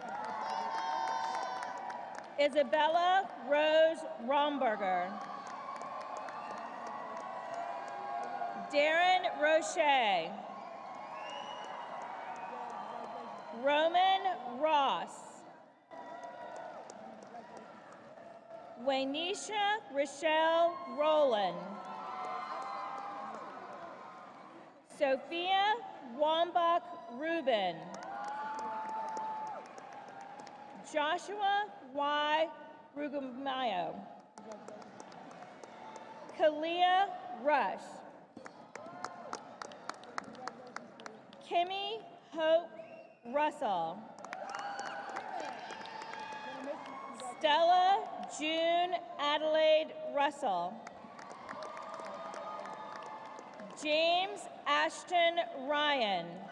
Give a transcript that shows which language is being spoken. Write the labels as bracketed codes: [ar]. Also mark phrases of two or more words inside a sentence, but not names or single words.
[en] Isabella Rose Romberger. Darren Roche. Roman Ross. Waynisha Rochelle Rowland. Sophia Wambach Rubin. Joshua Y. Rugumayo. Kalia Rush. Kimmy Hope Russell. Stella June Adelaide Russell. James Ashton Ryan.